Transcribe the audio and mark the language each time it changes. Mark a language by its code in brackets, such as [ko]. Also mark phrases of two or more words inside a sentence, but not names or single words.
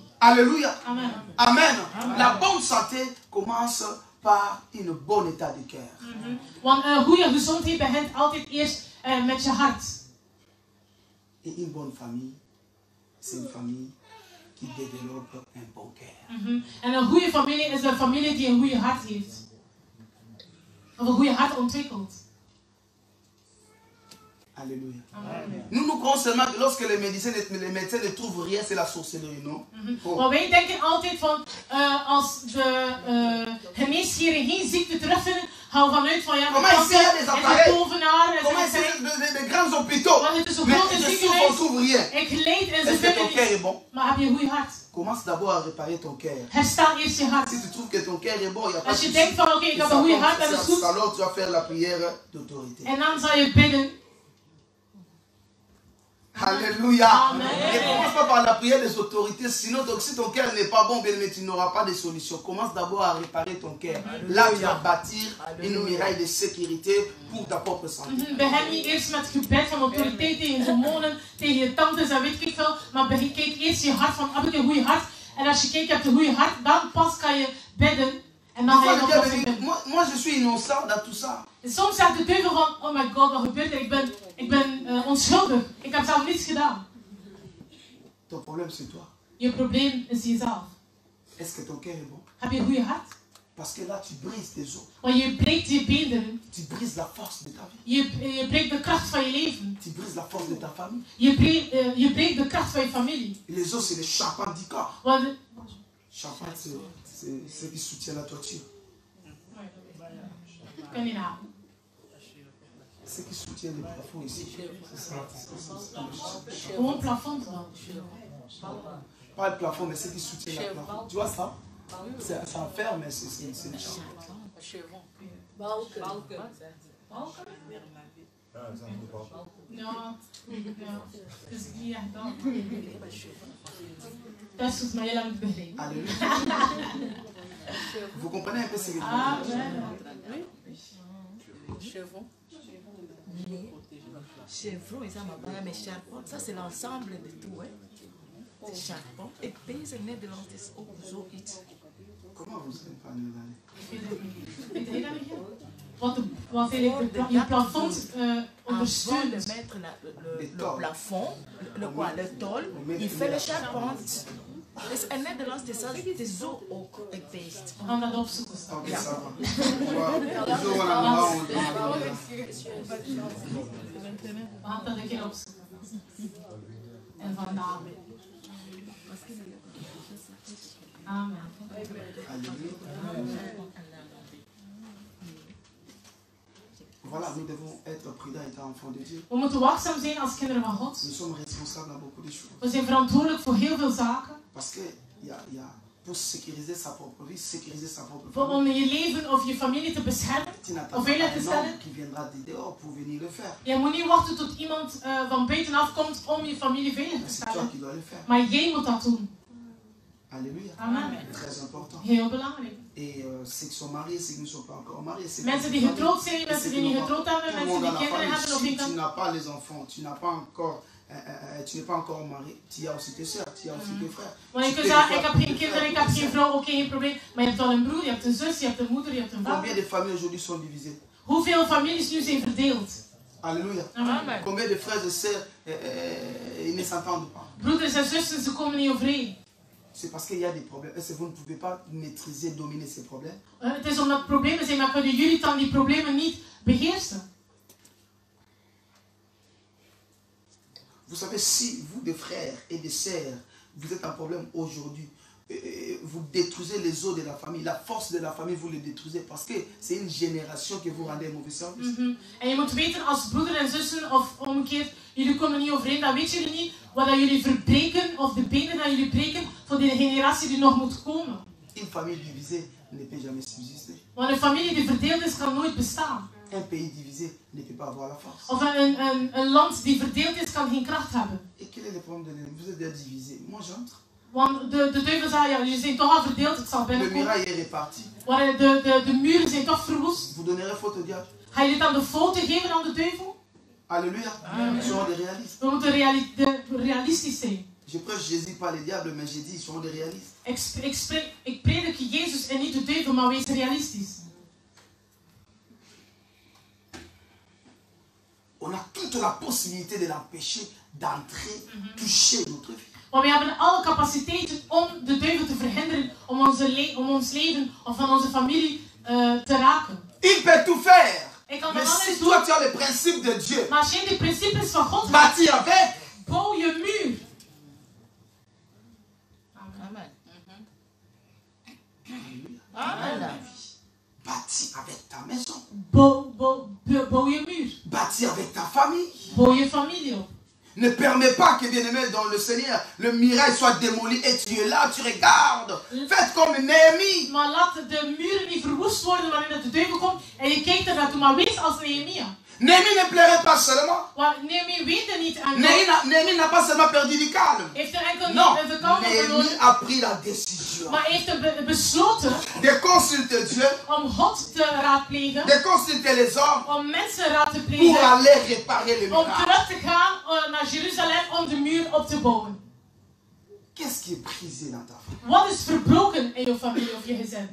[fr] Alléluia. Amen. Amen. La bonne santé commence par un bon état de cœur. [nl] Want een goede gezondheid begint altijd eerst met je hart. [fr] Et une bonne famille, c'est une famille qui développe un bon cœur. [nl] En een goede familie is een familie die een goede hart heeft. Of een goede hart ontwikkelt. [fr] Alléluia. Nous croyons seulement que lorsque les médecins ne trouvent rien, c'est la sorcellerie, non? [nl] Maar wij denken altijd van, als de geneesheren geen ziekte terugvinden, gaan we vanuit van ja, [fr] Comment essayer des [nl] is een [fr] appareils? [nl] tovenaar, [fr] Comment [nl] is [fr] essayer des grands hôpitaux? [nl] Want het is een [fr] Mais [nl] grote [fr] je souffre, on [nl] ziekenhuis. [fr] trouve rien. [nl] Ik leid en ze [fr] Est-ce que ton [nl] vinden [fr] cœur est [nl] niets. [fr] bon? [nl] Maar heb je een goed hart? [fr] Commence d'abord à réparer ton cœur. [nl] Herstel eerst je hart. [fr] Si tu trouves que ton cœur est bon, il n'y a pas [nl] Als [fr] de [nl] je [fr] souci. [nl] denkt van oké, ik heb een goede hart en dat is goed. [fr] Alors tu vas faire la prière d'autorité. [nl] En dan zal je bidden. [fr] Alléluia. Amen. Ne commence pas par la prière des autorités, sinon donc, si ton cœur n'est pas bon, bien, mais tu n'auras pas de solution. Commence d'abord à réparer ton cœur. Là, tu vas bâtir une muraille de sécurité pour ta propre santé. [nl] Begin niet eerst met gebed van autoriteit tegen demonen, tegen je tantes en weet ik veel. Maar kijk eerst je hart van, heb ik een goede hart? En als je kijkt, je hebt een goede hart, dan pas kan je bidden. En dan ga je nog wat bidden. [fr] Moi, je suis innocent dans tout ça. [nl] En soms zegt de duivel van, [en] oh my god, [nl] wat gebeurt er? Ik ben onschuldig. Ik heb zelf niets gedaan. [fr] Ton problème, c'est toi. [nl] Je probleem is jezelf. [fr] Est-ce que ton cœur est bon? [nl] Heb je een goede hart? [fr] Parce que là, tu brises tes os. [nl] Want je breekt je beenderen. [fr] Tu brises la force de ta vie. [nl] Je breekt de kracht van je leven. [fr] Tu brises la force de ta famille. [nl] Je breekt de kracht van je familie. [fr] Et les os, c'est les charpentes du corps. [nl] Want [fr] Charpente, c'est ce qui soutient la toiture. [nl] ik kan niet nadenken. [fr] Ce qui soutient les plafonds ici. C'est ça. [nl] Gewoon plafond dan. [fr] Pas le plafond, mais ce qui soutient le plafond. Tu vois ça? C'est en fer, mais c'est une charpente. [nl] Balken. Ja, het is niet echt dat. Dat is volgens mij heel lang te begrijpen. [fr] Alléluia. Vous comprenez un peu ce que je Ah, veux dire? Chevron. Chevron, mais charbon, ça c'est l'ensemble de tout. Hein. C'est charbon. [nl] Et deze Nederland is ook zoiets. [fr] Comment vous êtes pas néerlandais? [nl] Weet je dat niet? Wat eigenlijk je plafond [fr] Avant de [nl] ondersteunt. [fr] mettre le plafond, le tôle, il fait le charpente. [nl] Dus in Nederland is dat zo ook geweest. We gaan dat opzoeken. [fr] Ok, ça va. [nl] Zo voilà, We gaan dat een keer opzoeken. En vandaag. Amen. [fr] Voilà, nous devons être prudents étant enfants de Dieu. [nl] We moeten waakzaam zijn als kinderen van God. [fr] Nous sommes responsables à beaucoup de choses. [nl] We zijn verantwoordelijk voor heel veel zaken. [fr] Parce que pour sécuriser sa propre vie, sécuriser sa propre famille. [nl] Om je leven of je familie te beschermen of veilig te stellen. [fr] Qui viendra de dehors pour venir le faire. [nl] Je moet niet wachten tot iemand van buitenaf komt om je familie veilig te [fr] C'est toi [nl] stellen. [fr] qui dois le faire. [nl] Maar jij moet dat doen. [fr] Alléluia. Amen. Très important. [nl] Heel belangrijk. [fr] Et ceux qui sont mariés, ceux qui ne sont pas encore mariés. [nl] Mensen die getrouwd zijn, mensen die niet getrouwd hebben, mensen die kinderen hebben of [fr] Si [nl] niet. [fr] tu n'as pas les enfants, tu n'as pas encore, tu n'es pas encore marié, tu as aussi tes soeurs, tu as aussi tes frères. [nl] Want je kunt zeggen, ik heb geen kinderen, ik heb geen vrouw, oké, geen probleem. Maar je hebt wel een broer, je hebt een zus, je hebt een moeder, je hebt een [fr] Combien [nl] vader. [fr] de familles aujourd'hui sont divisées? [nl] Hoeveel families nu zijn verdeeld? [fr] Alléluia. Amen. Combien de frères et sœurs ils ne s'entendent pas? [nl] Broeders en zussen, ze komen niet overeen. [fr] C'est parce qu'il y a des problèmes. Est-ce que vous ne pouvez pas maîtriser, dominer ces problèmes? [nl] Het is omdat er problemen zijn, maar kunnen jullie dan die problemen niet beheersen? [fr] Vous savez, si vous, des frères et des sœurs, vous êtes un problème aujourd'hui, vous détruisez les os de la famille, la force de la famille, vous les détruisez parce que c'est une génération que vous rendez un mauvais service. [nl] En je moet weten, als broeder en zussen, of omgekeerd, jullie komen niet overeen, dan weten jullie niet wat dat jullie verbreken, of de benen dat jullie breken, voor de generatie die nog moet komen. [fr] Une famille divisée ne peut jamais subsister. [nl] Want een familie die verdeeld is, kan nooit bestaan. [fr] Un pays divisé ne peut pas avoir la force. [nl] Of een land die verdeeld is, kan geen kracht hebben. [fr] Et quel est le problème de l'ennemi? Vous êtes déjà divisé. Moi, j'entre. [nl] Want de duivel zei, ja, jullie zijn toch al verdeeld, ik zal [fr] Le [nl] binnenkomen. [fr] mirail est réparti. [nl] Maar de muren zijn toch verwoest. [fr] Vous donnerez faute au diable. [nl] Ga je dan de fouten geven aan de duivel? [fr] Alléluia. Ils seront des réalistes. [nl] We moeten realistisch zijn. [fr] Je prêche Jésus, pas les diables, mais j'ai dit, ils seront des réalistes. [nl] Ik predik Jezus en niet de duivel, maar wees realistisch. [fr] On a toute la possibilité de l'empêcher d'entrer, toucher notre vie. [nl] Want we hebben alle capaciteiten om de duivel te verhinderen om ons leven of van onze familie te raken. [fr] Il peut tout faire. [nl] Ik kan [fr] Mais [nl] van [fr] si [nl] alles [fr] toi [nl] doen. [fr] tu as les principes de Dieu, [nl] Maar als je de principes van God hebt, [fr] bâti avec, [nl] bouw je muur. [fr] Amen. Amen. Bâti avec ta maison, [nl] Bouw je muur. [fr] bâti avec ta famille. [nl] Bouw je familie op. [fr] Ne permets pas que, bien-aimé, dans le Seigneur, le mirail soit démoli et tu es là, tu regardes. Faites comme Néhémie. [nl] Maar laat de muren niet verwoest worden wanneer de duivel komt en je kijkt er naartoe. Maar wees als Nehemia. [fr] Néhémie ne pleurait pas seulement. [nl] Want Nehemia weet er niet aan. [fr] Néhémie n'a pas seulement perdu du calme. [nl] Heeft er enkel [fr] Non, [nl] niet de kalme [fr] Néhémie [nl] verloren. [fr] a pris la décision [nl] Maar heeft er besloten [fr] de consulter Dieu, [nl] om God te raadplegen. [fr] de consulter les hommes [nl] Om mensen raad te [fr] pour [nl] plegen. [fr] aller réparer le [nl] Om [fr] miracle. [nl] terug te gaan naar Jeruzalem om de muur op te bouwen. [fr] Qu'est-ce qui est brisé dans ta famille? [nl] Wat is verbroken in je familie of je gezin?